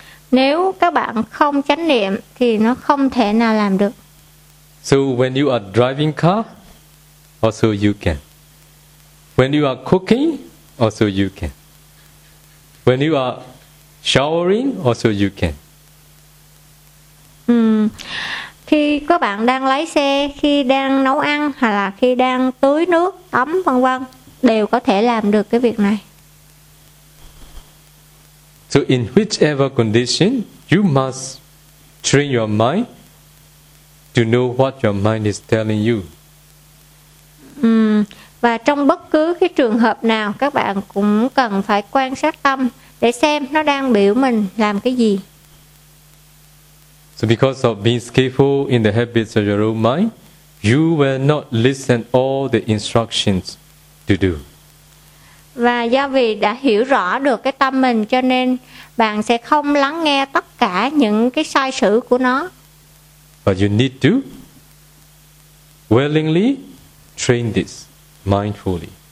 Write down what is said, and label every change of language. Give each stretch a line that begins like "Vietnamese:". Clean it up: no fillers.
Vietnamese: Nếu các bạn không chánh niệm thì nó không thể nào làm được.
English: So when you are driving car, also you can. When you are cooking, also you can. When you are showering, also you can.
Vietnamese: Khi các bạn đang lái xe, khi đang nấu ăn hoặc là khi đang tưới nước, tắm vân vân, đều có thể làm được cái việc này.
English: So in whichever condition, you must train your mind to know what your mind is telling you.
Vietnamese: Và trong bất cứ cái trường hợp nào, các bạn cũng cần phải quan sát tâm để xem nó đang biểu mình làm cái gì.
English: So because of being skillful in the habits of your own mind, you will not listen all the instructions to do.
Vietnamese: Và do vì đã hiểu rõ được cái tâm mình cho nên bạn sẽ không lắng nghe tất cả những cái sai sử của nó.
English: But you need to willingly train this mindfully.